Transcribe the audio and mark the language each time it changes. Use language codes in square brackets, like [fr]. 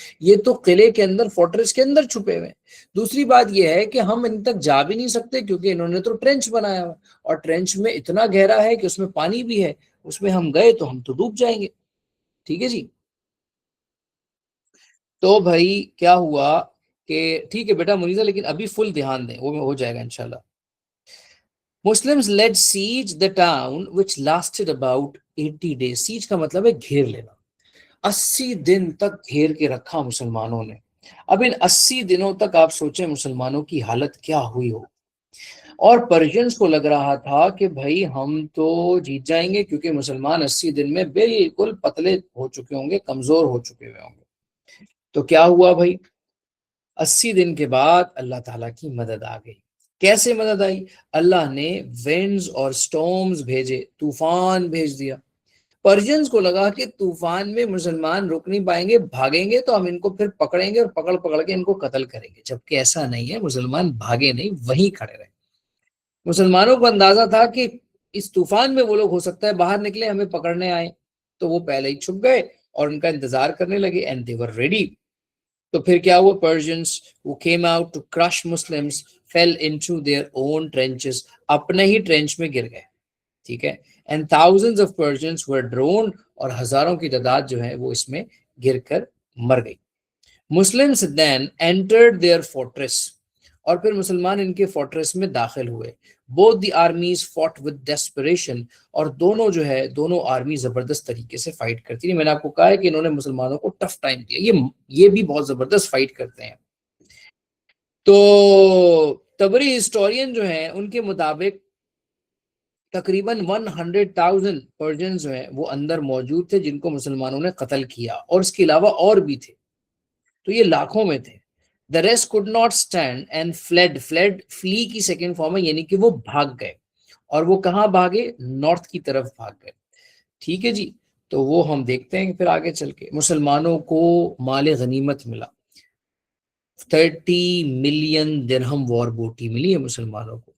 [ur] یہ تو قلعے کے اندر، فورٹریس کے اندر چھپے ہوئے. دوسری بات یہ ہے کہ ہم ان تک جا بھی نہیں سکتے کیونکہ انہوں نے تو ٹرینچ بنایا ہوا، اور ٹرینچ میں اتنا گہرا ہے کہ اس میں پانی بھی ہے. اس میں ہم گئے تو ہم تو ڈوب جائیں گے. ٹھیک ہے جی. تو بھائی کیا ہوا کہ ٹھیک ہے بیٹا منیزہ، لیکن ابھی فل دھیان دیں، وہ ہو جائے گا انشاءاللہ. [en] Muslims led siege the town which lasted about 80 days. [ur] siege کا مطلب ہے گھیر لینا. 80 دن تک گھیر کے رکھا مسلمانوں نے. اب ان 80 دنوں تک آپ سوچیں مسلمانوں کی حالت کیا ہوئی ہو. اور پرشینز کو لگ رہا تھا کہ بھائی ہم تو جیت جائیں گے کیونکہ مسلمان 80 دن میں بالکل پتلے ہو چکے ہوں گے، کمزور ہو چکے ہوئے ہوں گے. تو کیا ہوا بھائی، 80 دن کے بعد اللہ تعالیٰ کی مدد آ گئی. کیسے مدد آئی؟ اللہ نے وینڈز اور سٹورمز بھیجے، طوفان بھیج دیا. پرشینز کو لگا کہ طوفان میں مسلمان رک نہیں پائیں گے، بھاگیں گے تو ہم ان کو پھر پکڑیں گے اور پکڑ کے ان کو قتل کریں گے. جبکہ ایسا نہیں ہے، مسلمان بھاگے نہیں، وہیں کھڑے رہے. مسلمانوں کو اندازہ تھا کہ اس طوفان میں وہ لوگ ہو سکتا ہے باہر نکلے ہمیں پکڑنے آئے، تو وہ پہلے ہی چھپ گئے اور ان کا انتظار کرنے لگے. [en] And they were ready. [ur] تو پھر کیا ہوا، [en] Persians who came out to crush Muslims fell into their own trenches. [ur] اپنے ہی ٹرینچ میں گر گئے. ٹھیک ہے. [en] And thousands of Persians were drowned. [ur] اور ہزاروں کی تعداد جو ہے وہ اس میں گر کر مر گئی. [en] Muslims then entered their fortress. [ur] اور پھر مسلمان ان کے فورٹریس میں داخل ہوئے. [en] Both the armies fought with desperation. [ur] اور دونوں جو ہے، دونوں آرمی زبردست طریقے سے فائٹ کرتی ہیں. میں نے آپ کو کہا ہے کہ انہوں نے مسلمانوں کو ٹف ٹائم دیا. یہ بھی بہت زبردست فائٹ کرتے ہیں. تو تبری ہسٹورین جو ہیں ان کے مطابق تقریباً 100,000 پرشینز جو ہیں وہ اندر موجود تھے جن کو مسلمانوں نے قتل کیا، اور اس کے علاوہ اور بھی تھے. تو یہ لاکھوں میں تھے. [en] The rest could not stand and fled. [ur] فلی کی سیکنڈ فارم ہے، یعنی کہ وہ بھاگ گئے. اور وہ کہاں بھاگے؟ نارتھ کی طرف بھاگ گئے. ٹھیک ہے جی. تو وہ ہم دیکھتے ہیں پھر آگے چل کے. مسلمانوں کو مال غنیمت ملا. 30 ملین درہم وار بوٹی ملی ہے مسلمانوں کو.